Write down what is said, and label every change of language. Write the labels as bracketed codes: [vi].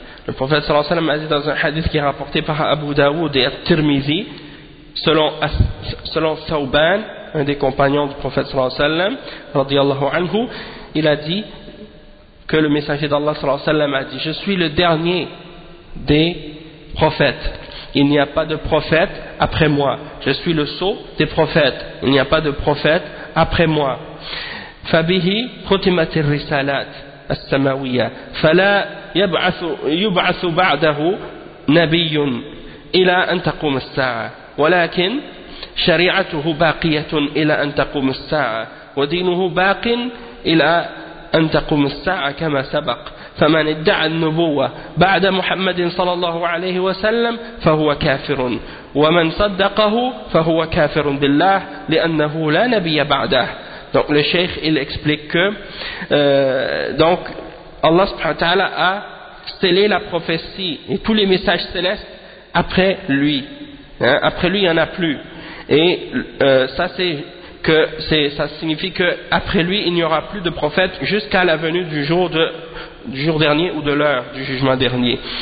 [fr] Le prophète sallallahu alayhi wa sallam a dit dans un hadith qui est rapporté par Abu Dawud et At-Tirmizi, selon Sauban, un des compagnons du prophète sallallahu alayhi wa sallam, radiyallahu anhu, il a dit que le messager d'Allah sallallahu alayhi wa sallam a dit, je suis le dernier des prophètes. Il n'y a pas de prophète après moi. Je suis le sceau des prophètes. Il n'y a pas de prophète après moi. [ar] Fabihi khutimat ar-risalat السماوية فلا يبعث بعده نبي إلى أن تقوم الساعة ولكن شريعته باقية إلى أن تقوم الساعة ودينه باق إلى أن تقوم الساعة كما سبق فمن ادعى النبوة بعد محمد صلى الله عليه وسلم فهو كافر ومن صدقه فهو كافر بالله لأنه لا نبي بعده. [fr] Donc le cheikh il explique que donc Allah subhanahu wa ta'ala a scellé la prophétie et tous les messages célestes après lui. Hein, après lui il n'y en a plus. Et ça signifie que après lui il n'y aura plus de prophète jusqu'à la venue du jour dernier ou de l'heure du jugement dernier.